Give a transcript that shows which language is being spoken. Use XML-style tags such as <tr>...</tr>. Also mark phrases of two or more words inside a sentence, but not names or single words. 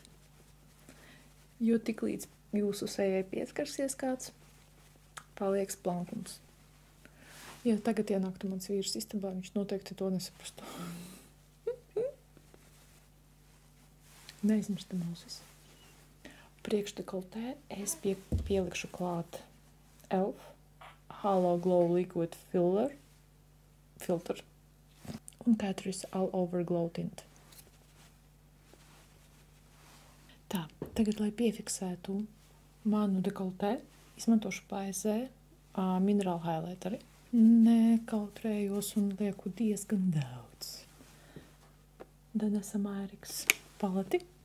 <lv>Jo tiklīdz jūsu sejai pieskarsies kāds, paliek plankums. Ja tagad ienāktu mans vīrs istabā, viņš noteikti to nesaprastu. Neizmirstam ausis. Priekšdekoltē es pielikšu klāt Elf Halo Glow Liquid Filter un Catrice All Over Glow Tint. Tā, tagad, lai piefiksētu manu dekoltē, izmantošu Paisē minerālu highlighteri. Nekautrējos un lieku diezgan daudz. Danesa Mairiks paleti.</lv>